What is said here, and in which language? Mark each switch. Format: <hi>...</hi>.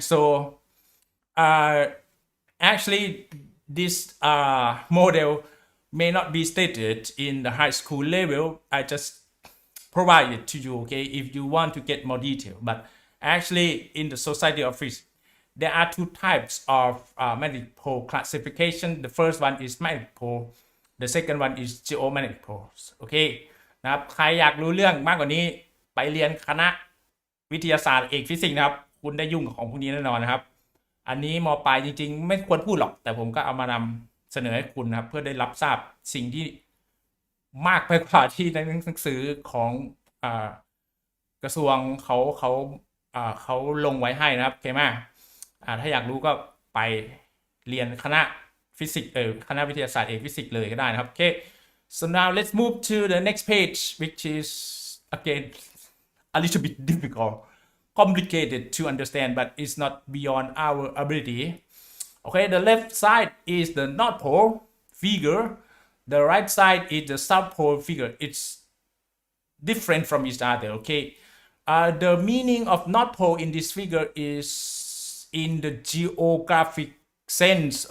<en>So actually, this model may not be stated in the high school level. I just provide it to you, okay, if you want to get more detail. But actually, in the Society of Physics, there are two types of magnetic pole classification. The first one is magnetic pole. The second one is geomagnetic poles.</en> <th>โอเคนะครับใครอยากรู้เรื่องมากกว่านี้ไปเรียนคณะวิทยาศาสตร์เอกฟิสิกส์นะครับคุณได้ยุ่งกับของพวกนี้แน่นอนนะครับอันนี้ม. ปลายจริงๆไม่ควรพูดหรอกแต่ผมก็เอามานำเสนอให้คุณนะครับเพื่อได้รับทราบสิ่งที่มากไปกว่าที่ในหนังสือของ กระทรวงเขาลงไว้ให้นะครับโอเคไหมถ้าอยากรู้ก็ไปเรียนคณะฟิสิกส์คณะวิทยาศาสตร์เอกฟิสิกส์เลยก็ได้นะครับโอเค</th> <en>so now let's move to the next page which is again a little bit difficult complicated to understand but it's not beyond our ability. Okay, the left side is the North Pole figure, the right side is the South Pole figure. It's different from each other. Okay, the meaning of North Pole in this figure is in the geographic sense.</en>